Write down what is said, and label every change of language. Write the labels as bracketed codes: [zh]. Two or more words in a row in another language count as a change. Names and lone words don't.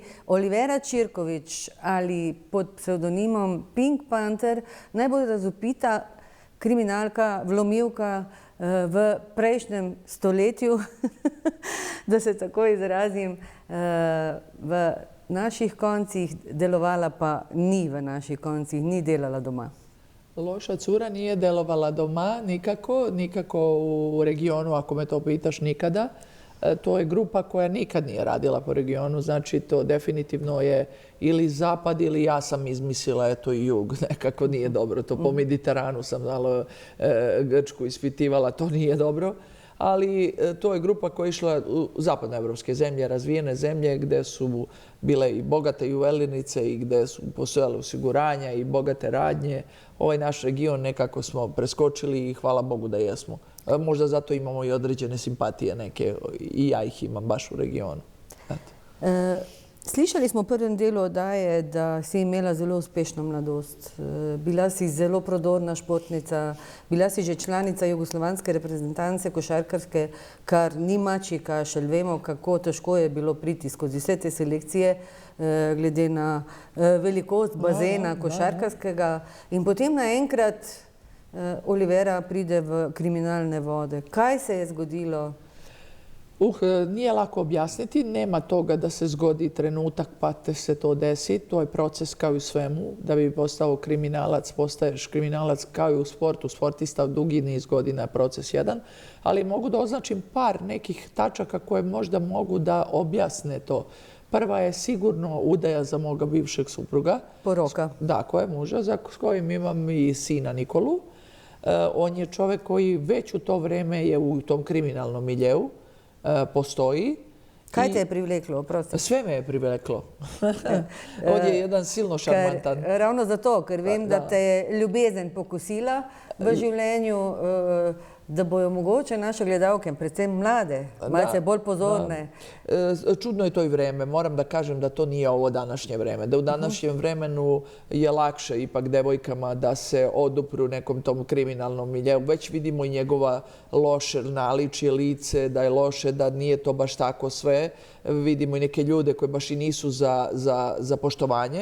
[sl] Olivera Čirković ali pod psevdonimom Pink Panther, najbolj razvpita kriminalka, vlomilka v prejšnjem stoletju, da se tako izrazim, v naših koncih, delovala pa ni v naših koncih, ni delala doma. [sr] Loša cura nije delovala doma nikako u regionu, ako me to pitaš, nikada. To je grupa koja nikad nije radila po regionu, znači to definitivno je ili zapad ili ja sam izmislila, eto i jug, nekako nije dobro. To po Mediteranu sam dala Grčku ispitivala, to nije dobro. Ali to je grupa koja je išla u zapadnoevropske zemlje, razvijene zemlje gdje su bile i bogate juvelirnice i gdje su postojale osiguranja i bogate radnje. Ovaj naš region nekako smo preskočili i hvala Bogu da jesmo. Možda zato imamo i određene simpatije neke i ja ih imam baš u regionu. [sl] Slišali smo v prvem delu oddaje, da si imela zelo uspešno mladost. Bila si zelo prodorna športnica, bila si že članica jugoslovanske reprezentance košarkarske, kar ni mačji kašelj. Vemo, kako težko je bilo priti skozi vse te selekcije, glede na velikost bazena košarkarskega. In potem naenkrat Olivera pride v kriminalne vode. Kaj se je zgodilo? [sr] Nije lako objasniti, nema toga da se zgodi trenutak pa te se to desi. To je proces kao i u svemu. Da bi postao kriminalac, postaješ kriminalac kao i u sportu. Sportista dugi niz godina je proces jedan. Ali mogu da označim par nekih tačaka koje možda mogu da objasne to. Prva je sigurno udaja za moga bivšeg supruga. [sl] Poroka. [sr] Da, koja je muža, s kojim imam i sina Nikolu. On je čovek koji već u to vreme je u tom kriminalnom miljeu. Postoji. [sl] Kaj te je privleklo? Prosti. [sr] Sve me je privleklo. On je jedan silno šarmantan. [sl] Ravno zato, ker vem, da te je ljubezen pokusila v življenju, da bojo mogoče naše gledalke, predvsem mlade, malce bolj pozorne. [sr] Čudno je to i vreme. Moram da kažem da to nije ovo današnje vreme. Da u današnjem vremenu je lakše ipak devojkama da se odupru nekom tom kriminalnom miljeu. Već vidimo i njegova loše naličje lice, da je loše, da nije to baš tako sve. Vidimo i neke ljude koji baš i nisu za poštovanje.